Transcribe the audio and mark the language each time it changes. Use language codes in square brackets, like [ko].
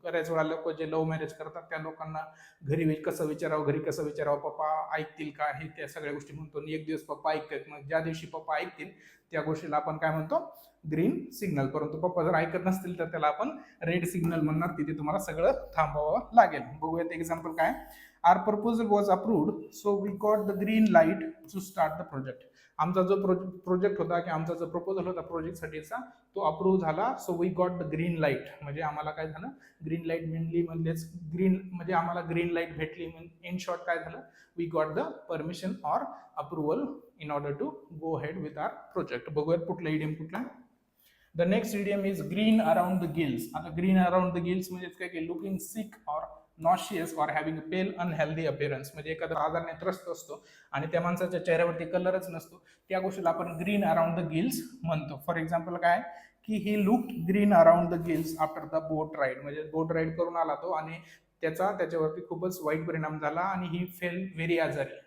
[mr] बऱ्याच वेळा लोक जे लव्ह मॅरेज करतात त्या लोकांना घरी कसं विचारावं, घरी कसं विचारावं, पप्पा ऐकतील का, हे त्या सगळ्या गोष्टी म्हणतो. एक दिवस पप्पा ऐकतात, मग ज्या दिवशी पप्पा ऐकतील त्या गोष्टीला आपण काय म्हणतो, ग्रीन सिग्नल. परंतु पप्पा जर ऐकत नसतील तर त्याला आपण रेड सिग्नल म्हणणार. तिथे तुम्हाला सगळं थांबवावं लागेल. बघूयात एक्झाम्पल काय. [en] Our proposal was approved so we got the green light to start the project. [mr] आमचा जो प्रोजेक्ट होता की आमचा जो प्रपोजल होता प्रोजेक्टसाठीचा तो अप्रूव्ह झाला. [en] so we got the green light [mr] म्हणजे आम्हाला काय झालं, ग्रीन लाईट मिळली. म्हणजेच ग्रीन म्हणजे आम्हाला ग्रीन लाईट भेटली. इन शॉर्ट काय झालं, [en] We got the permission or approval in order to go ahead with our project. [mr] बघूयात कुठला इडियम कुठला. [en] The next idiom is green around the gills. आता green around the gills म्हणजे काय की looking sick or nauseous or having a pale unhealthy appearance. [mr] म्हणजे एखादा आजाराने त्रस्त असतो आणि त्या माणसाच्या चेहऱ्यावरती कलरच नसतो, त्या गोष्टीला आपण ग्रीन अराउंड द गिल्स म्हणतो. [en] For example काय की he looked green around the gills after the boat ride. [mr] म्हणजे बोट राईड करून आला तो आणि त्याच्यावरती खूपच वाईट परिणाम झाला आणि ही फेल व्हेरी आजारी.